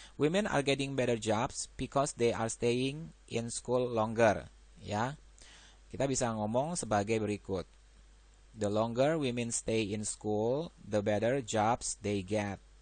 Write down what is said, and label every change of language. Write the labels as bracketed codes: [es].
[en] Women are getting better jobs because they are staying in school longer. [id] Ya, kita bisa ngomong sebagai berikut. [en] The longer women stay in school, the better jobs they get.